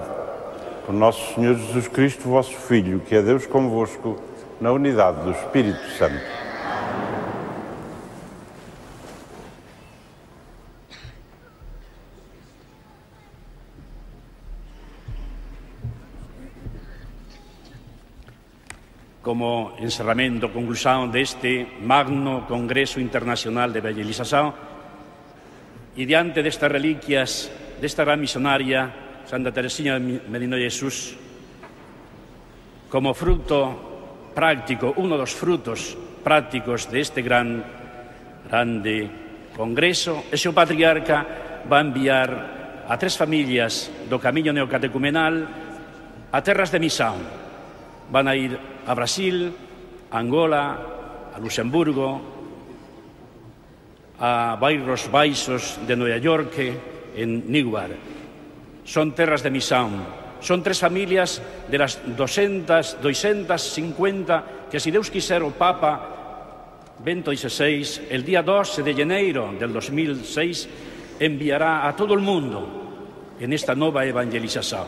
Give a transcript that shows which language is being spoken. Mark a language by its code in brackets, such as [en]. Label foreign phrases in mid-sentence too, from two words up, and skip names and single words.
[pt] Por nosso Senhor Jesus Cristo, vosso Filho, que é Deus convosco, na unidade do Espírito Santo. Como encerramento, [gl] conclusión deste magno Congreso Internacional de Evangelización e diante destas reliquias desta gran misionaria Santa Teresina do Menino Jesús, como fruto práctico, uno dos frutos prácticos deste grande congreso, e o patriarca va a enviar a 3 familias do camiño neocatecumenal a terras de misión. Van a ir a Brasil, a Angola, a Luxemburgo, a Bairros Baixos de Nova York, en Newark. Son terras de misión. [es] Son 3 familias de las 250 que, si [pt] Deus quiser, o Papa Bento XVI, [es] el día 12 de enero del 2006, enviará a todo el mundo en esta nova evangelización.